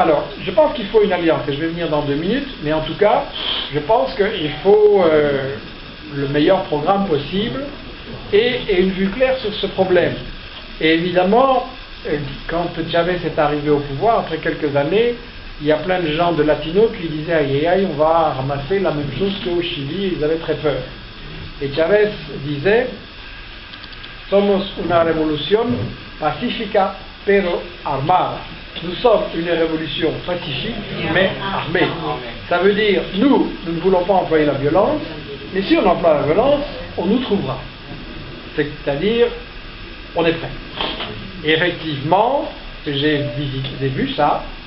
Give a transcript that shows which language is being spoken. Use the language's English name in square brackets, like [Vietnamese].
[French] Alors, je pense qu'il faut une alliance, et je vais venir dans 2 minutes, mais en tout cas, je pense qu'il faut le meilleur programme possible et une vue claire sur ce problème. Et évidemment, quand Chavez est arrivé au pouvoir, après quelques années, il y a plein de gens de Latino qui disaient aïe aïe aïe, on va ramasser la même chose qu'au Chili, ils avaient très peur. Et Chavez disait [Spanish] somos una revolución pacífica pero armada. [French] Nous sommes une révolution pacifique mais armée. Ça veut dire nous ne voulons pas employer la violence, mais si on emploie la violence, on nous trouvera. C'est-à-dire, on est prêt. Et effectivement, j'ai vu ça.